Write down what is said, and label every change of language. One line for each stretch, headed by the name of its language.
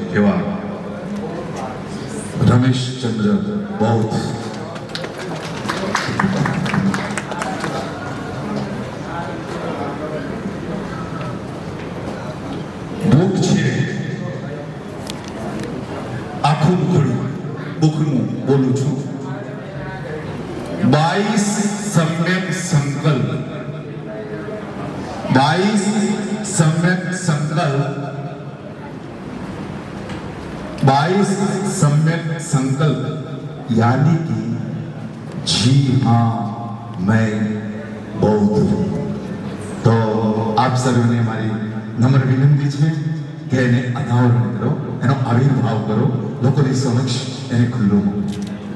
Gujarati: એવા રમેશચંદ્ર બૌદ્ધ બુક છે આખું બુકનું બોલું છું. 22 સમ્યક સંકલ્પ, 22 સમ્યક સંકલ્પ,
Hindi: 22 सम्यक संकल्प, यानी कि जी हाँ मैं बौद्ध हूँ. तो आप
Gujarati: સર્વને મારી નમ્ર વિનંતી છે કે એને અનાવરણ કરો, એનો આવિર્ભાવ કરો, લોકોની સમક્ષ એને ખુલ્લો મૂકો.